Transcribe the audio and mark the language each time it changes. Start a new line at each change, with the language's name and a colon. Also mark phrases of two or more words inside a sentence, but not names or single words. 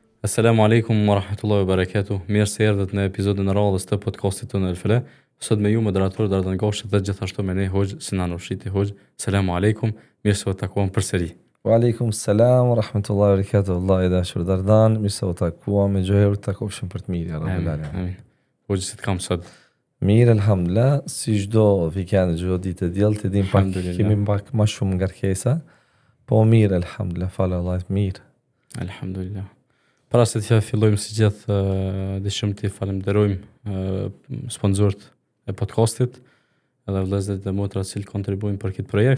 Arabic: السلام عليكم ورحمة الله وبركاته.
Albanian: Mirë se erdhët në episodin e radhës të podcastit tonë El Fele. Sot me ju moderator Dardan Goshi dhe gjithashtu me ne Hoxh Sinan Ushiti. Hoxh,
Arabic: سلام عليكم.
Albanian: Mirë se u takuam përsëri.
Arabic: وعليكم السلام ورحمة الله وبركاته.
Albanian: Allah i dashur Dardan, mirë se u takuam me gjoherë të takofshim për të mirë,
Arabic: يا رب العالمين.
Albanian: Amin. Hoxh, si të kam sot? Mirë, alhamdulillah, si çdo vikend, çdo ditë e diellt, e dim pak kemi pak më shumë ngarkesa, po mirë, alhamdulillah, falë Allahit, mirë. Alhamdulillah. Para se të fillojmë si gjithë, dëshim të falenderojmë sponsorët e podcastit, edhe vëllezërit e motrat që kontribuojnë për këtë projekt.